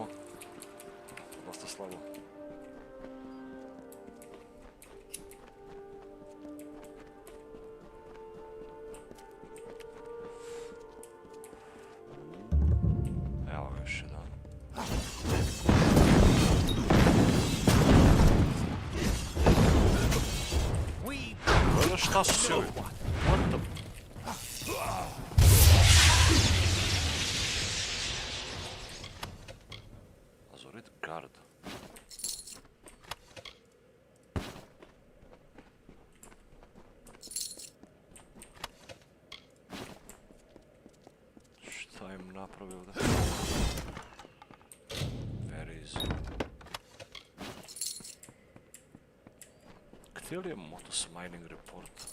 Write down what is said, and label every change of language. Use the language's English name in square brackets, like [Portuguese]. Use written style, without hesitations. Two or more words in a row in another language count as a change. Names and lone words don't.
[Bosnian] Dosta slabo. Evo ga još jedan. Gledaj šta su si ovi? [English] What the... Azorit guard. [Bosnian] Šta im napravio ovdje? [English] Where is... [Bosnian] Gdje li je modus [English] mining report?